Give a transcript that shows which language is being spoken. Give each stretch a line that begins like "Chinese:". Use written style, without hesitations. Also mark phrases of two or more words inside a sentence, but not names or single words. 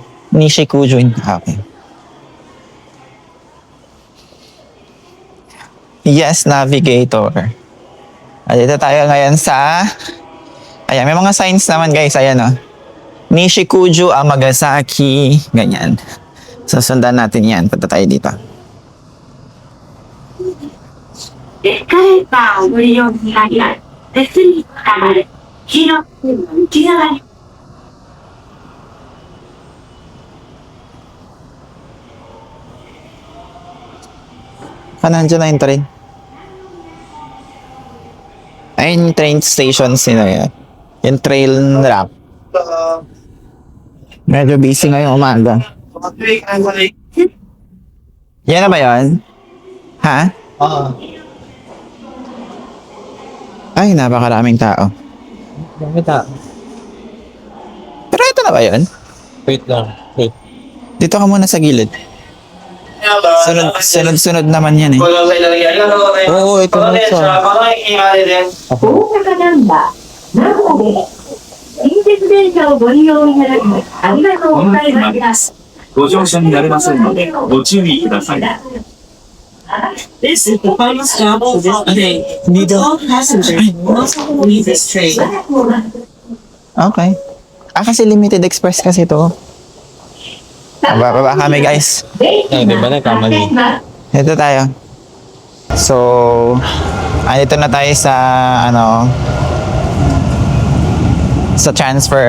English: Nishikujo. Okay. Yes, navigator.
Filipino: Dito tayo ngayon sa... Ayan, may mga signs naman guys. Ayan o. Nishikuju, Amagasaki, ganyan. Susundan natin yan. Punta tayo dito.
Japanese: エスカレーターをご利用になります。手すりから黄色、内側に
Filipino: Nandiyan na yung train. Ayun yung train station sino yan. Yung trail wrap. Medyo busy ngayong umaga. Yan na ba yun? Ha? Oo. Ay, napakaraming tao. Bakit ah? Pero ito na ba yun? Wait lang. Wait. Dito ka muna sa gilid. Sunod naman yan eh. Oo, ito na siya.
Japanese: 大阪ナンバー、名古屋です。近鉄電車をご利用いただき、ありがとうございます。ご乗車になれませんので、ご注意ください。
English: This is the final stop for this day. All passengers must leave this train.
Filipino: Okay. Kasi
English: limited express
Filipino: kasi to. Bababa kami guys. Ay, di ba nagkamali? Ito tayo. So, andito na tayo sa sa transfer.